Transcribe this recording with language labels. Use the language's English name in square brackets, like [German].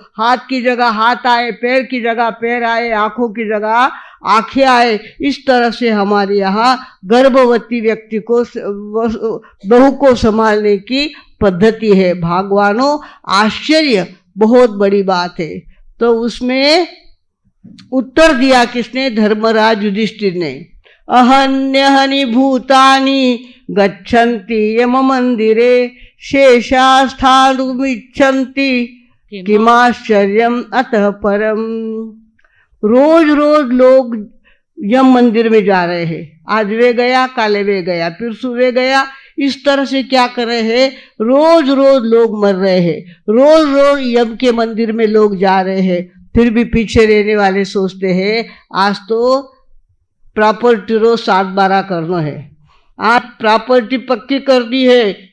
[Hindi] हाथ की जगह हाथ आए, पैर की जगह पैर आए, आँखों की जगह आँखें आए। इस तरह से हमारे यहाँ गर्भवती व्यक्ति को, बहू को संभालने की पद्धति है। भगवानों, आश्चर्य बहुत बड़ी बात है। तो उसमें उत्तर दिया किसने? धर्मराज युधिष्ठिर ने। [Sanskrit] अहन्यहनि भूतानि गच्छन्ति यम मंदिरे शेषास्थानुमिच्छन्ति किमाश्चर्यम अतः परम। [Hindi] रोज रोज लोग यम मंदिर में जा रहे हैं। आज वे गया, काले वे गया, फिर सुबह गया। इस तरह से क्या कर रहे हैं? रोज रोज लोग मर रहे हैं। रोज रोज यम के मंदिर में लोग जा रहे हैं। फिर भी पीछे रहने वाले सोचते हैं आज तो प्रॉपर्टी रो 7-12 करना है, आज प्रॉपर्टी पक्की कर दी है।